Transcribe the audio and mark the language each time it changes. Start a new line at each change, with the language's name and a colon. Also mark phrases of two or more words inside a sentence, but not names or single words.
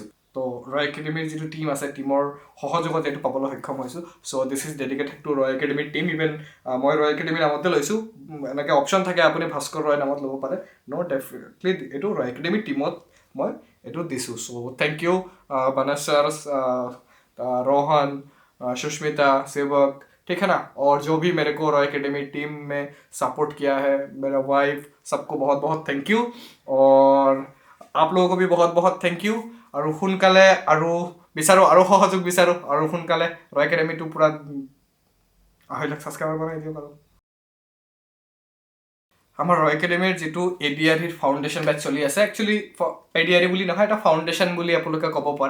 Assamese: তো ৰ একাডেমিৰ যিটো টীম আছে, টীমৰ সহযোগত এইটো পাবলৈ সক্ষম হৈছোঁ।
English: so this is dedicated to ৰ একাডেমিৰ টীম।
Assamese: ইভেন মই ৰ একাডেমিৰ নামতে লৈছোঁ, এনেকৈ অপশ্যন থাকে আপুনি ভাস্কৰ ৰয় নামত ল'ব পাৰে। ডেফিনেটলি এইটো ৰ একাডেমিৰ টীমত মই এইটো দিছোঁ।
English: so thank you বানাস ছাৰ,
Hindi: रोहन, सुष्मिता, सेवक, ठीक है ना, और जो भी मेरे को रॉय एकेडमी टीम में सपोर्ट किया है, मेरा वाइफ, सबको बहुत बहुत
English: thank you.
Hindi: और आप लोगों को भी बहुत बहुत
English: thank you.
Assamese: আৰু সোনকালে আৰু বিচাৰোঁ, আৰু সহযোগ বিচাৰোঁ, আৰু সোনকালে ৰ একাডেমিটো পূৰা 2.5 লাখ ছাবস্ক্ৰাইবাৰ বনাই দিয়ক। আৰু আমাৰ ৰ একাডেমিৰ যিটো ADRE ফাউণ্ডেশ্যন বেটছ চলি আছে, একচুৱেলি ADRE বুলি নহয়, এটা ফাউণ্ডেশ্যন বুলি আপোনালোকে ক'ব পাৰে।